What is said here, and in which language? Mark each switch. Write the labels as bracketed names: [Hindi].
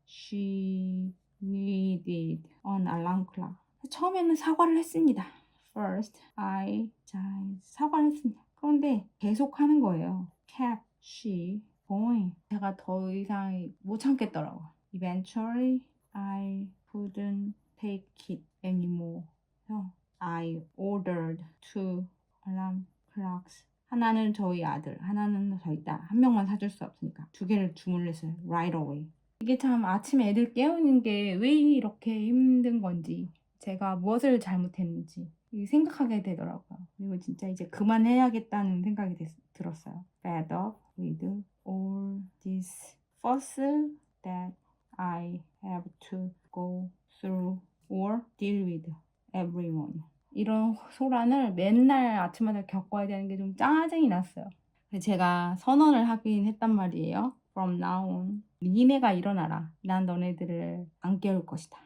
[English] She needed an alarm clock. [Korean] 처음에는 사과를 했습니다. First, 사과를 했습니다. 그런데 계속 하는 거예요. [English] Kept she going. [Korean] 제가 더 이상 못 참겠더라고요. [English] Eventually, I couldn't take it anymore. So I ordered 2 alarm clocks. [Korean] 하나는 저희 아들, 하나는 저희 딸. 한 명만 사줄 수 없으니까 2개를 주문했어요. [English] Right away. [Korean] 이게 참 아침에 애들 깨우는 게 왜 이렇게 힘든 건지, 제가 무엇을 잘못했는지 생각하게 되더라고요. 그리고 진짜 이제 그만해야겠다는 생각이 들었어요. [English] Fed up with all this fuss that I have to go through or deal with everyone. [Korean] 이런 소란을 맨날 아침마다 겪어야 되는 게 좀 짜증이 났어요. 제가 선언을 하긴 했단 말이에요. [English] From now on, [Korean] 니네가 일어나라. 난 너네들을 안 깨울 것이다.